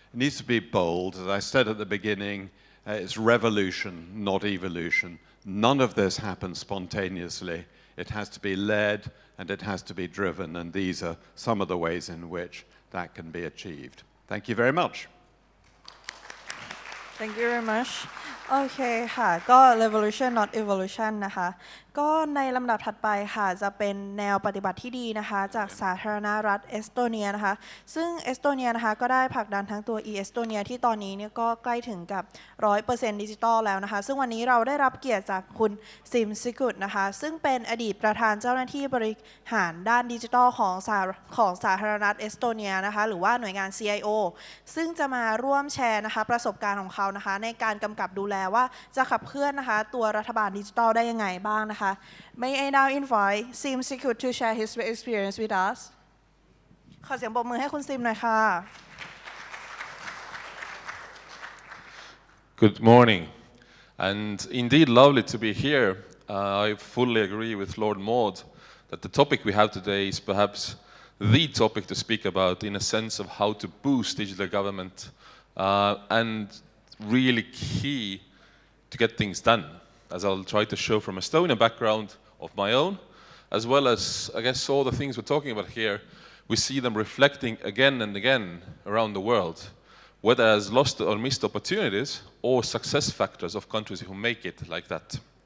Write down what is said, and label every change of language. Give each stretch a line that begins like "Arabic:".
English: It needs to be bold. As I said at the beginning, it's revolution, not evolution. None of this happens spontaneously. It has to be led and it has to be driven, and these are some of the ways in which that can be achieved. Thank you very much. Thank you very much
Thai: โอเคค่ะก็
English: revolution not evolution
Thai: นะคะก็ในลำดับถัดไปค่ะจะเป็นแนวปฏิบัติที่ดีนะคะจากสาธารณรัฐเอสโตเนียนะคะซึ่งเอสโตเนียนะคะก็ได้ผลักดันทั้งตัว e-Estonia ที่ตอนนี้เนี่ยก็ใกล้ถึงกับ 100% ดิจิตอลแล้วนะคะซึ่งวันนี้เราได้รับเกียรติจากคุณซิมซิกุตนะคะซึ่งเป็นอดีตประธานเจ้าหน้าที่บริหารด้านดิจิทัลของ สาธารณรัฐเอสโตเนียนะคะหรือว่าหน่วยงาน CIO ซึ่งจะมาร่วมแชร์นะคะประสบการณ์ของเขานะคะในการกำกับดูแลว่าจะขับเคลื่อนนะคะตัวรัฐบาลดิจิทัลได้ยังไงบ้างนะคะ
English: May I now invite Sim Sikut to share his experience with us
Thai: ขอเสียงปรบมือให้คุณซิมหน่อยค่ะ
English: Good morning, and indeed lovely to be here. I fully agree with Lord Maud that the topic we have today is perhaps the topic to speak about in a sense of how to boost digital government and really key to get things done, as I'll try to show from Estonian background of my own, as well as, I guess, all the things we're talking about here, we see them reflecting again and again around the world, whether as lost or missed opportunities or success factors of countries who make it like that.